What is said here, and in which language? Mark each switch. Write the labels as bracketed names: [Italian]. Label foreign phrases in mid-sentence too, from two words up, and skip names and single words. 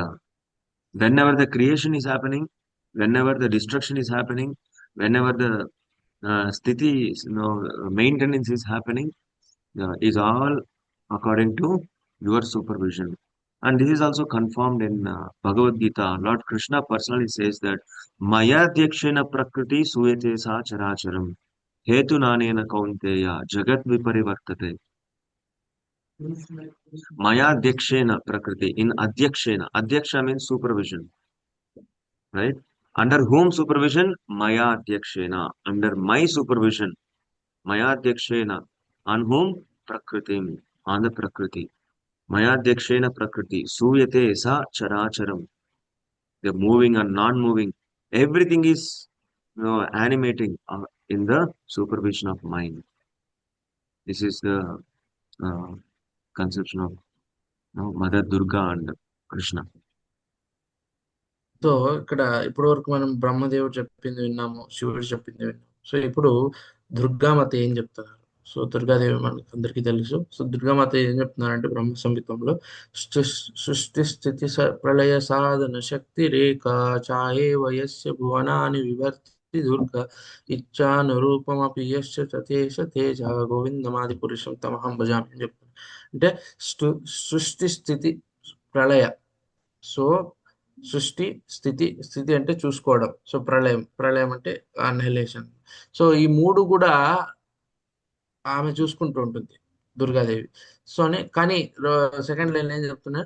[English] Whenever the creation is happening, whenever the destruction is happening, whenever the Sthiti, maintenance is happening, is all according to your supervision. And this is also confirmed in Bhagavad Gita. Lord Krishna personally says that [Sanskrit] मया ध्यक्षेण प्रकृति सूयते स चराचरम् हेतु नानेन कौन्तेय जगत् विपरिवर्तते. मया ध्यक्षेण प्रकृति. [English] In Adyakshena. Adyaksha means supervision. Right? Under whom supervision? [Sanskrit] मया ध्यक्षेण. [English] Under my supervision. [Sanskrit] मया ध्यक्षेण. [English] On whom? Prakriti. On the Prakriti. [Sanskrit] मयाध्यक्षेण प्रकृति, सूयते स चराचरम्. [English] The moving and non-moving, everything is animating in the supervision of mind. This is the conception of Mother Durga and Krishna. [Telugu] సో ఇక్కడ ఇప్పటి వరకు మనం బ్రహ్మదేవుడు చెప్పింది విన్నాము, శివుడు చెప్పింది విన్నాము. సో ఇప్పుడు దుర్గామాత ఏం చెప్తున్నారు? సో దుర్గాదేవి మనకు అందరికీ తెలుసు. సో దుర్గామాత ఏం చెప్తున్నారంటే బ్రహ్మ సంహితంలో, [Sanskrit] సృష్టి స్థితి ప్రళయ సాధన శక్తి రేఖ ఛాయే వయస్య భువనాని వివర్తి దుర్గా ఇచ్చానురూపమపి యస్య తేష తేజ గోవిందమాది పురుషం తమహం భజామి [Telugu] అని చెప్తున్నారు. అంటే సృష్టి స్థితి ప్రళయ సో సృష్టి, స్థితి అంటే చూసుకోవడం. సో ప్రళయం అంటే అన్హలేషన్. సో ఈ మూడు కూడా ఆమె చూసుకుంటూ ఉంటుంది, దుర్గాదేవి. సో కానీ [English] second line [Telugu] ఏం చెప్తున్నారు?